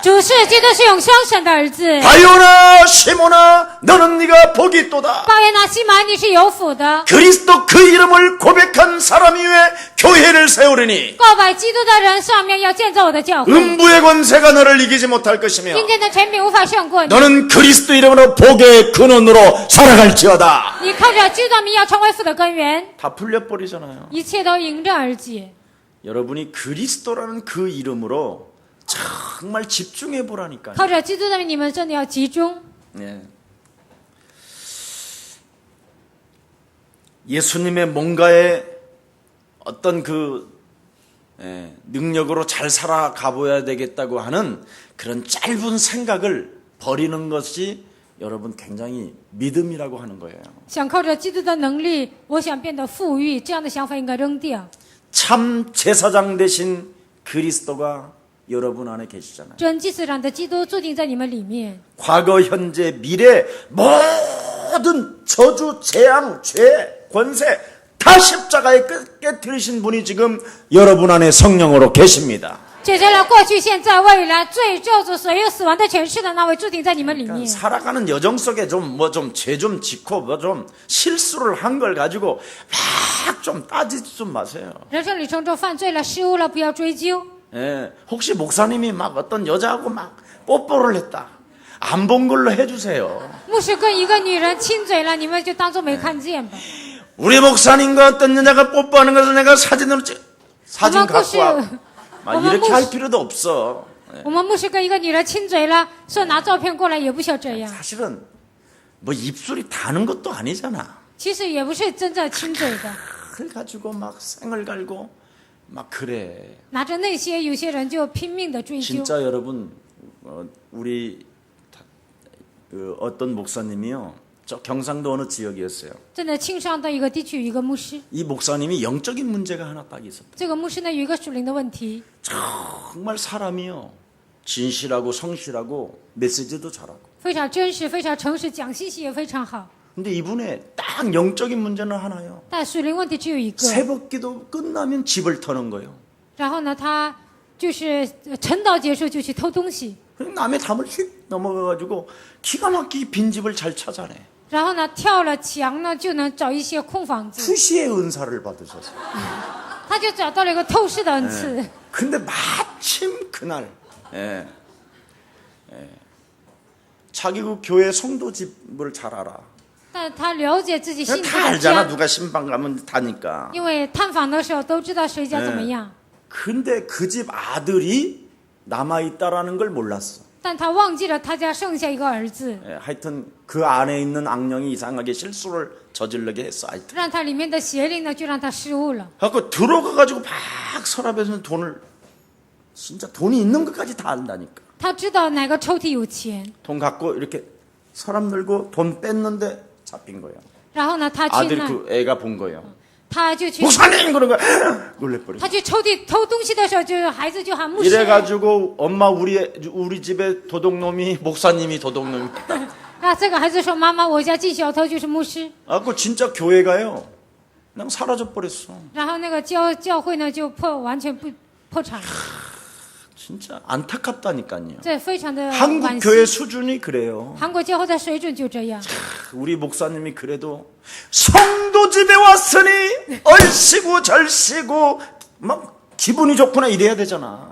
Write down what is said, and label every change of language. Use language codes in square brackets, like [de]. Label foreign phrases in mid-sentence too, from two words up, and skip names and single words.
[zh] 主是基督是永生神的儿子。 [ko] 바요나 시모나 너는 네가 복이 있도다. [zh] 巴约拿西马，你是有福的。 [ko] 그리스도 그 이름을 고백한 사람 위에 교회를 세우리니 [zh] 告白基督的人上面要建造我的教会， [ko] 음부의 권세가 너를 이기지 못할 것이며 [zh] 阴间的权柄无法胜过你。 [ko] 너는 그리스도 이름으로 복의 근원으로 살아갈지어다. [zh] 你靠着基督的名要成为福的根源， [ko] 다 풀려버리잖아요. [zh] 一切都迎刃而解。 [ko] 여러분이 그리스도라는 그 이름으로 정말 집중해 보라니까요. [zh] 靠着基督的名，你们真的要集中。 [ko] 네. 예수님의 뭔가의 어떤 그 능력으로 잘 살아가 보여야 되겠다고 하는 그런 짧은 생각을 버리는 것이 여러분 굉장히 믿음이라고 하는 거예요. [zh] 想靠着基督的能力，我想变得富裕，这样的想法应该扔掉。 [ko] 참 제사장 되신 그리스도가 여러분 안에 계시잖아요. [zh] 真祭司长的基督注定在你们里面， [ko] 과거, 현재, 미래 모든 저주, 재앙, 죄, 권세 다 십자가에 깨뜨리신 분이 지금 여러분 안에 성령으로 계십니다. [zh] 解决了过去、现在、未来最救主所有死亡的权势的那位，注定在你们里面。 [ko] 살아가는 여정 속에 죄 좀 짓고 실수를 한 걸 가지고 막 좀 따지지 좀 마세요. [zh] 人生旅程中犯罪了、失误了，不要追究。 [ko] 예, 혹시 목사님이 막 어떤 여자하고 막 뽀뽀를 했다. 안 본 걸로 해주세요. [zh] 牧师跟一个女人亲嘴了，你们就当做没看见吧。 [ko] 우리 목사님과 어떤 여자가 뽀뽀하는 것을 내가 사진 갖고 와. 막 이렇게 할 필요도 없어. [zh] 我们牧师跟一个女人亲嘴了，说拿照片过来也不需要这样。 [ko] 사실은 뭐 입술이 닿는 것도 아니잖아. [zh] 其实也不是真正亲嘴的， [ko] 그걸 가지고 막 생을 갈고 막 그래. [zh] 拿着那些，有些人就拼命的追究。 [ko] 진짜 여러분 우리 어떤 목사님이요. 저 경상도 어느 지역이었어요. [zh] 真的，庆尚的一个地区有一个牧师， [ko] 이 목사님이 영적인 문제가 하나 딱 있었다. [zh] 这个牧师呢有一个属灵的问题， [ko] 정말 사람이요. 진실하고 성실하고 메시지도 잘하고. [zh] 非常真实，非常诚实，讲信息也非常好。 [ko] 근데 이분의 딱 영적인 문제는 하나요. [zh] 但属灵问题只有一个。 [ko] 새벽기도 끝나면 집을 터는 거예요. [zh] 然后呢，他就是晨祷结束就去偷东西， [ko] 남의 담을 휙 넘어가가지고 기가 막히게 빈집을 잘 찾아내. [zh] 然后呢跳了墙呢就能找一些空房子， [ko] 후시의 은사를 받으셔서. [zh] 他就找到了一个透视的恩赐。 [ko] 근데 마침 그날 자기 그 교회 성도 집을 잘 알아. [zh] 但他了解自己信徒 [ko] 다 [zh] 的 [ko] 알잖아. [zh] 家， [ko] 누가 신방 가면 다니까. [zh] 因为探访的时候都知道谁家怎么样。 [ko] 근데 그 집 아들이 남아있다라는 걸 몰랐어. [zh] 但他忘记了他家剩下一个儿子， [ko] 하여튼 그 안에 있는 악령이 이상하게 실수를 저지르게 했어. 하여튼. [zh] 让他里面的邪灵呢就让他失误了。 [ko] 그래갖고 들어가가지고 막 서랍에서 진짜 돈이 있는 것까지 다 안다니까. [zh] 他知道哪个抽屉有钱， [ko] 돈 갖고 이렇게 서랍 열고 돈 뺐는데 잡힌 거예요. [zh] 然后呢他去 [ko] 아들 [zh] 那， [ko] 그 애가 본 거예요. [zh] 他就去 [ko] 목사님 그런 거야. 놀래버려. [zh] 他去抽屉偷东西的时候，就孩子就喊牧师。 [ko] 이래가지고 엄마 우리 집에 도둑놈이 목사님이 도둑놈이. [zh] 那这个孩子说：“妈妈，我家进小偷就是牧师。 [ko] 그 진짜 교회가요. 그냥 사라져 버렸어. ” [zh] 然后那个教会呢就完全破产了， [ko] 진짜 안타깝다니까요. [zh] 这非常的 [ko] 한국 [zh] 惋 [ko] 교회 [zh] 惜。 [ko] 수준이 그래요. [zh] 韩国教会的水准就这样。 [ko] 우리 목사님이 그래도 성도 집에 왔으니 얼씨구 절씨구 막 기분이 좋구나 이래야 되잖아.